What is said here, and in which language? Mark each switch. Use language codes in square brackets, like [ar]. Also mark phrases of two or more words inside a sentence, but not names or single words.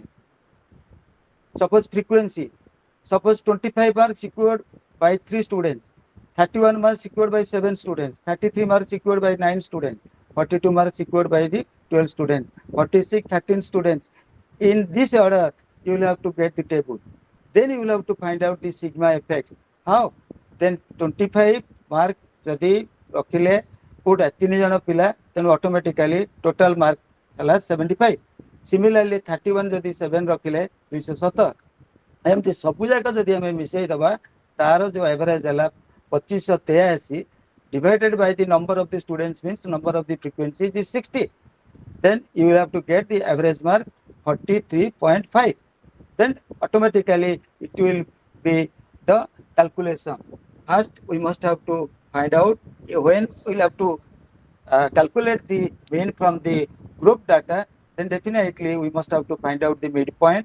[en] Suppose frequency, suppose 25 marks secured by 3 students, 31 marks secured by 7 students, 33 marks secured by 9 students, 42 marks secured by the 12 students, 46, 13 students. In this order, you will have to get the table. Then you will have to find out the sigma effects. How? Then 25 mark [or] ଯଦି ରଖିଲେ କୋଉଟା 3 ଜଣ ପିଲା ତେଣୁ [en] automatically total mark [or] ହେଲା 75. ସିମିଲାରଲି 31 ଯଦି 7 ରଖିଲେ 270. ଏମିତି ସବୁ ଯାକ ଯଦି ଆମେ ମିଶେଇ ଦେବା ତାର ଯୋଉ ଏଭରେଜ ହେଲା [en] 2583 divided by the number of the students means number of the frequencies is 60. Then you will have to get the average mark 43.5. Then automatically it will be the calculation. First we must have to find out when we will have to calculate the mean from the group data, then definitely we must have to find out the midpoint.